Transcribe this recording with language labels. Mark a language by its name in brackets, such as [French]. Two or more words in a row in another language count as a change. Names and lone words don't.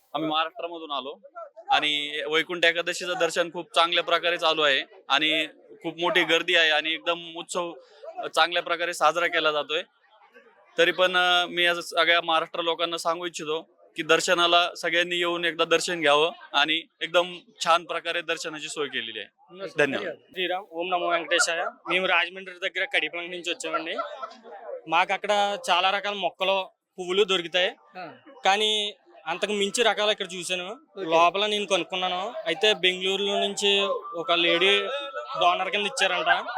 [Marathi] आम्ही महाराष्ट्रामधून आलो आणि वैकुंठ एकादशीचं दर्शन खूप चांगल्या प्रकारे चालू आहे आणि खूप मोठी गर्दी आहे आणि एकदम उत्सव चांगल्या प्रकारे साजरा केला जातोय. तरी पण मी आज सगळ्या महाराष्ट्र लोकांना सांगू इच्छितो की दर्शनाला सगळ्यांनी येऊन एकदा दर्शन घ्यावं आणि एकदम छान प्रकारे दर्शनाची सोय केलेली आहे. धन्यवाद. [Telugu] శ్రీరామ్ ఓం నమో వెంకటేశాయ. మేము రాజమండ్రి దగ్గర కడిపలంక నుంచి వచ్చామండి. మాకు అక్కడ చాలా రకాల మొక్కలు పువ్వులు దొరుకుతాయి, కానీ అంతకు మించి రకాలు ఇక్కడ చూశాను. లోపల నేను కొనుక్కున్నాను. అయితే బెంగళూరులో నుంచి ఒక [English] lady donor [Telugu] కింద ఇచ్చారంట.